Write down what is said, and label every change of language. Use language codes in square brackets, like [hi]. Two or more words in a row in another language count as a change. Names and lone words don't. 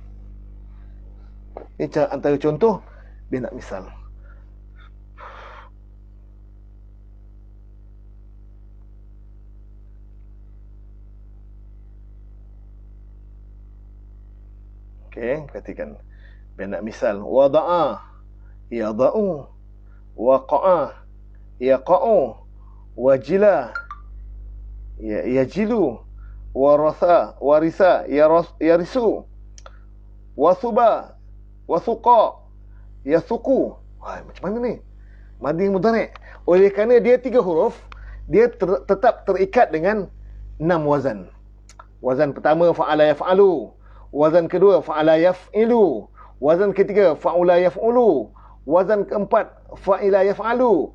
[ms] Ini antara contoh bina misal. Okey, perhatikan. Bina misal. [ar] وَضَعَ، يَضَعُ، وَقَعَ، يَقَعُ، وَجِلَ، يَجِلُ، وَرَثَ، وَرِثَ، يَرِثُ، وَصُبَ، وَسَقَ، يَسُقُ. [ms] Macam mana ni? [ar] ماضي مضارع'. [ms] Oleh kerana dia 3 huruf, dia tetap terikat dengan 6 wazan. Wazan pertama [ar] فَعَلَ يَفْعَلُ. [ms] Wazan kedua [ar] فَعَلَ يَفْعِلُ. [ms] Wazan ketiga [ar] فَعُلَ يَفْعُلُ. [ms] Wazan keempat [ar] فَعِلَ يَفْعَلُ.